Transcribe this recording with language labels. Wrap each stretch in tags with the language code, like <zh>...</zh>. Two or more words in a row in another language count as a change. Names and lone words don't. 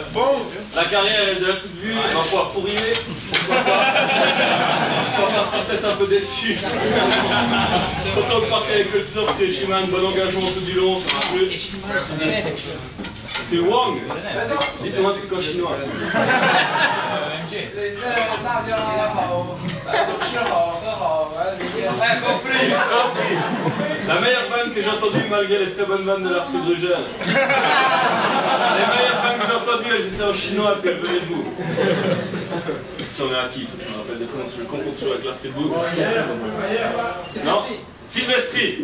<fr>La carrière elle est déjà toute vue, ma foi fourrier, pourquoi pas? On sera peut-être un peu déçu. Autant que partir avec le sort que Schliemann, bon engagement tout du long, ça m'a plu. C'est Wang. Dites-moi un truc en chinois.</fr> <zh>大家好，吃好喝好，完里面</zh> <fr>Compris. La meilleure vanne que j'ai entendue malgré les très bonnes vannes de l'Arthur Brugel. Les meilleures vannes que j'ai entendues, elles étaient en chinois, puis elles venaient de vous. J'en ai un kiff, je me rappelle des fois, je le confonds toujours avec l'Arthur Brugel. Non, Sylvestri.</fr>